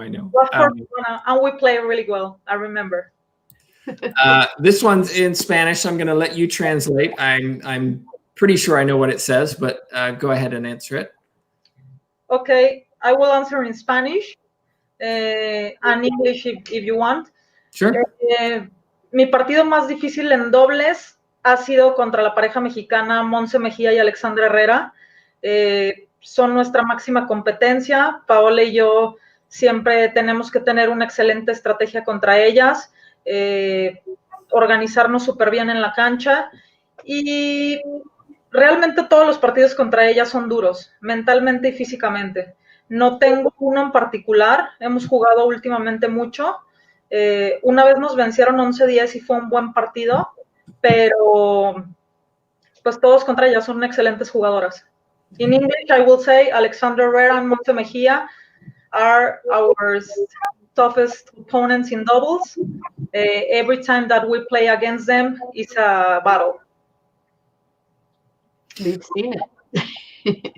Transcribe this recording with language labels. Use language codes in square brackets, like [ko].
[en] And we play really well. I remember. This one's in Spanish. I'm going to let you translate. I'm pretty sure I know what it says, but go ahead and answer it. Okay, I will answer in Spanish and English if you want. Sure. [es] Mi partido más difícil en dobles ha sido contra la pareja mexicana Monse Mejía y Alexandra Herrera. Son nuestra máxima competencia. Paola y yo siempre tenemos que tener una excelente estrategia contra ellas, organizarnos súper bien en la cancha y realmente todos los partidos contra ellas son duros, mentalmente y físicamente. No tengo uno en particular, hemos jugado últimamente mucho. Una vez nos vencieron 11-10 y fue un buen partido, pero pues todos contra ellas son excelentes jugadoras. [en] In English, I will say Alexandra Herrera and Monse Mejía are our toughest opponents in doubles. Every time that we play against them, it's a battle. We've seen it.